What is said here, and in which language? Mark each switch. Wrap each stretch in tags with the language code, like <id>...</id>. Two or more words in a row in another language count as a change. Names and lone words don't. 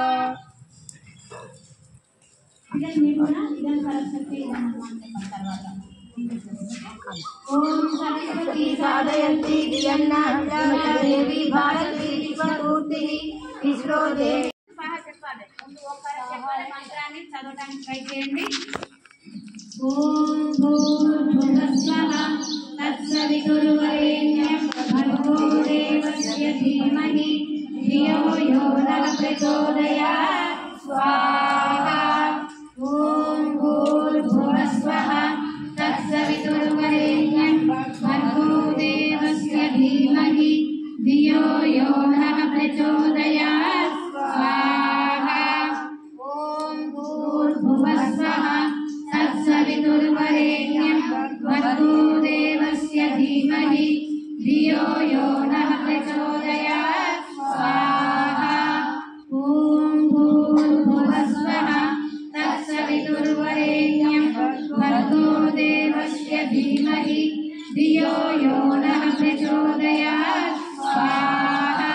<sa>ओम सरस्वती साधयन्ती धियन्नः देवी भारती विश्वपूर्तिः विश्वो देवी।</sa> <te>మంత్రాన్ని చదవడానికి ట్రై చేయండి.</te> <sa>ఓం భూర్భువస్వః తత్సవితుర్వరేణ్యం భర్గో దేవస్య ధీమహి ధియో యో నః ప్రచోదయాత్ స్వాహా. ఓం భూర్భువస్వః తత్సవితుర్వరేణ్యం భర్గో దేవస్య ధీమహి ధియో యో నః ప్రచోదయాత్ స్వాహా. ఓం భూర్భువస్వః तत्सवितुर्वरेण्यं भर्गो देवस्य धीमहि धियो यो नः प्रचोदयात् स्वाहा. ओम भूर्भुवस्वः तत्सवितुर्वरेण्यं भर्गो देवस्य धीमहि धियो यो नः प्रचोदयात् स्वाहा.</sa>